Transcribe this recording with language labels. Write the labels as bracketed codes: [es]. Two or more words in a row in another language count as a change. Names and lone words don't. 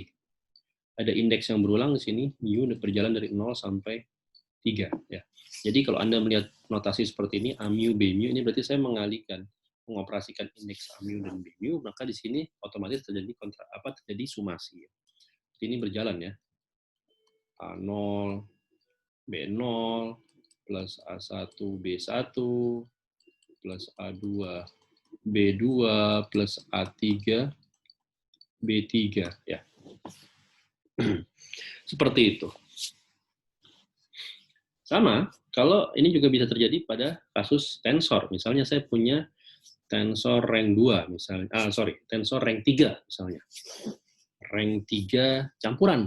[id] Ada indeks yang berulang di sini, mu berjalan dari 0 sampai 3. Ya. Jadi kalau Anda melihat notasi seperti ini, A mu, B mu, ini berarti saya mengoperasikan indeks A mu dan B mu, maka di sini otomatis terjadi terjadi sumasi. Ini berjalan ya. A0, B0, plus A1, B1, plus A2, B2, plus A3, B3. Ya. Seperti itu. Sama, Kalau ini juga bisa terjadi pada kasus tensor. Misalnya saya punya tensor rank 2 misalnya. Tensor rank 3 misalnya. Rank 3 campuran.